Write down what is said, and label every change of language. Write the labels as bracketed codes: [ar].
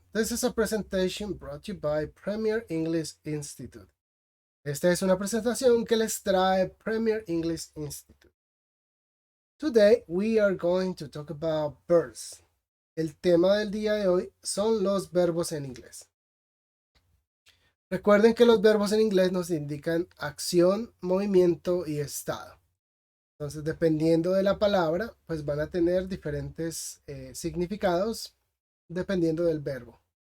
[en] This is a presentation brought to you by Premier English Institute. [es] Esta es una presentación que les trae Premier English Institute. [en] Today we are going to talk about verbs. [es] El tema del día de hoy son los verbos en inglés. Recuerden que los verbos en inglés nos indican acción, movimiento y estado. Entonces, dependiendo de la palabra, pues van a tener diferentes significados dependiendo del verbo.